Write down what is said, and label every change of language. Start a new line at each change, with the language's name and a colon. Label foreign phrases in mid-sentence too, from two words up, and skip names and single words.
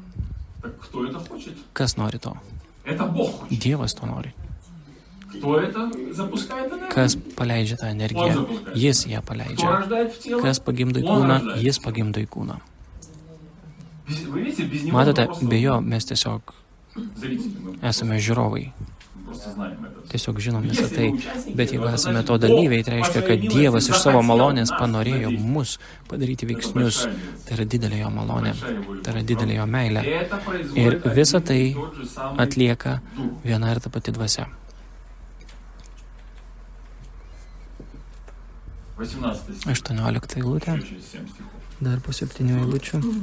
Lithuanian: Kas nori to? Dievas to nori. Kas paleidžia tą energiją? Jis ją paleidžia. Kas pagimdo į kūną? Jis pagimdo į kūną. Matote, be jo mes tiesiog
Russian: зрители, мы
Lithuanian: esame žiūrovai.
Russian: просто знаем это.
Lithuanian: Tiesiog žinom visą tai, bet jeigu esame to dalyviai, tai reiškia, kad Dievas iš savo malonės panorėjo mus padaryti veiksnius. Tai yra didelė jo malonė, tai yra didelė jo meilė. Ir visą tai atlieka viena ir ta pati dvasia. 18 eilutė, dar po 7 eilučių.